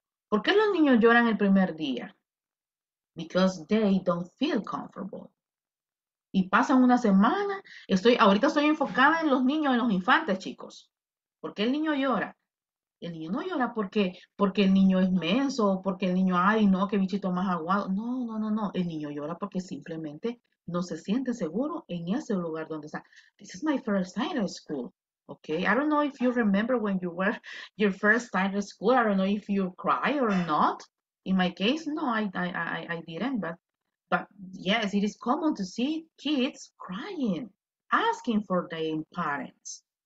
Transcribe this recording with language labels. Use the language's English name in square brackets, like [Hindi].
[Spanish] ¿Por qué los niños lloran el primer día? [English] Because they don't feel comfortable. [Spanish] Y pasan una semana, ahorita estoy enfocada en los niños, en los infantes, chicos. ¿Por qué el niño llora? El niño no llora porque el niño es menso, porque el niño, ay, no, qué bichito más aguado. No. El niño llora porque simplemente no se siente seguro en ese lugar donde está. [English] This is my first time at school. Okay, I don't know if you remember when you were your first time at school. I don't know if you cry or not. In my case, no, I didn't. But yes, it is common to see kids crying, asking for their parents.